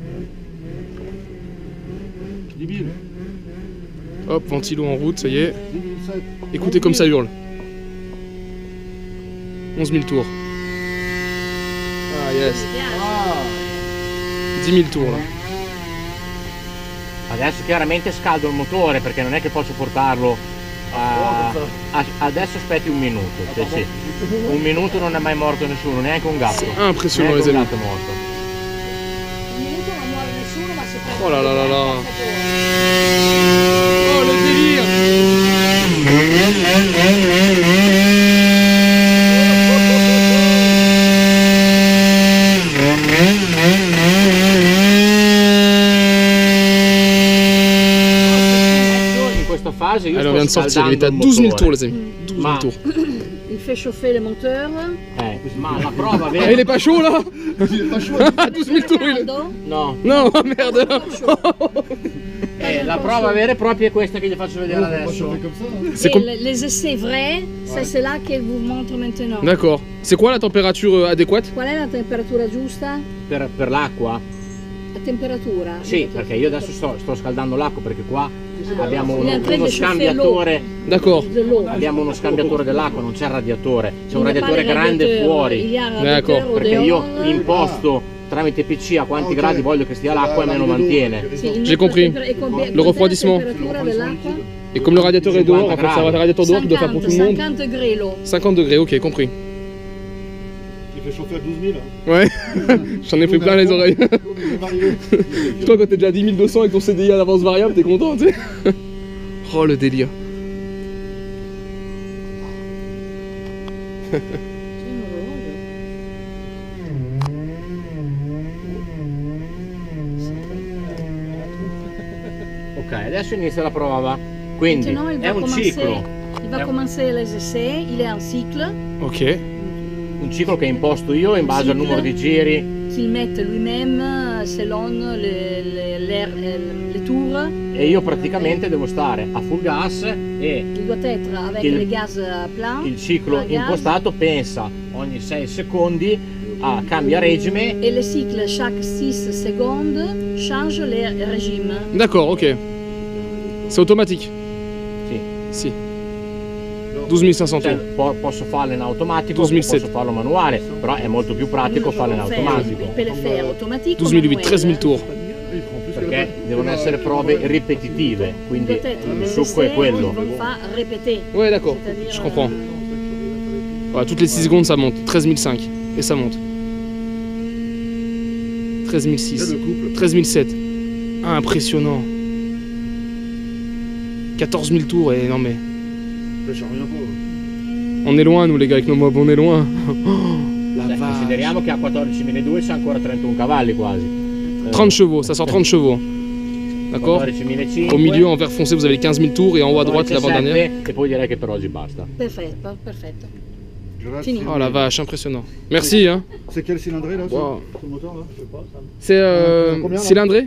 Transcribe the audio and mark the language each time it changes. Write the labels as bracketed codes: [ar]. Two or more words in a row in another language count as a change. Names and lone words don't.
[fr] Hop, ventilo en route, ça y est. Écoutez comme ça hurle. 11 000 tours. Ah yes. 10 000 tours là. [it] Adesso chiaramente scaldo il motore perché non è che posso portarlo adesso aspetti un minuto. Sì. Un minuto non è mai morto nessuno, neanche un gatto. [fr] Impressionant les amis. [it] Un gatto morto. Un minuto non muore nessuno, ma se [fr] Oh là là là là. Oh le délire. Alors on vient de sortir, il est à 12 000 tours les amis. 12 000 tours. Il fait chauffer le moteur. [it] Ma la prova vera. [fr] Il est pas chaud là. Il est pas chaud. À 12 000 tours il est... No. No, merde. [it] La prova vera e propria è questa che gli faccio vedere adesso. [fr] Les essais vrais, c'est là qu'elle vous montre maintenant. D'accord. C'est quoi la température adéquate? [it] Qual è la temperatura giusta? Per l'acqua? La temperatura? Sì, perché io adesso sto scaldando l'acqua perché qua abbiamo uno scambiatore. [fr] D'accord. [it] Abbiamo uno scambiatore dell'acqua, non c'è il radiatore. C'è un radiatore grande fuori. [fr] D'accord. [it] Perché io imposto tramite PC a quanti gradi voglio che stia l'acqua e me lo mantiene. [fr] J'ai compris. Le refroidissement. Et comme le radiateur est dehors, en fait, c'est un radiateur dehors qui doit faire pour tout le monde. 50 degrés l'eau. 50 degrés, ok, compris. Il fait chauffer à 12 000. Ouais, j'en ai fait plein les oreilles. Toi, quand t'es déjà à 10 200 avec ton CDI à l'avance variable, t'es content, tu sais. Oh le délire. [it] Ok, adesso inizia la prova. Quindi è un ciclo. [fr] Il va commencer les essais, il est un cycle. Ok. [it] Un ciclo che imposto io in base al numero di giri. [fr] Qu'il mette lui-même selon les tours. [it] E io praticamente devo stare a [en] full gas [it] e [fr] il doit être avec les gaz plein. [it] Il ciclo impostato pensa ogni 6 secondi cambia régime. [fr] Et le cycle, chaque 6 secondes, change le régime. D'accord, ok. C'est automatique? [it] Sì. Sì. 12.500 Cioè, [fr] tour. [it] posso farlo in automatico, [fr] 12.700. [it] posso farlo manuale, però è molto più pratico farlo in automatico. [fr] Per le faire automatique. 12.800, 13.000 tours. [it] Perché devono essere prove ripetitive, quindi il succo è quello. [fr] Ouais, d'accord, je comprends. Voilà, toutes les 6 secondes ça monte, 13.500 et ça monte. 13.600, 13.700. Ah, impressionnant. 14 000 tours et non mais... On est loin nous les gars avec nos mobs, on est loin. La vache. [it] Consideriamo che a 14.200 c'è ancora 31 cavalli quasi. [fr] 30 chevaux, ça sort 30 chevaux. D'accord? Au milieu en vert foncé vous avez les 15 000 tours et en haut à droite l'avant-dernière. [it] E poi direi che per oggi basta. Perfetto, perfetto. [fr] Fini. Oh la vache, impressionnant. Merci hein. C'est quel cylindré là? Wow. Ce moteur là? Je sais pas. C'est cylindré?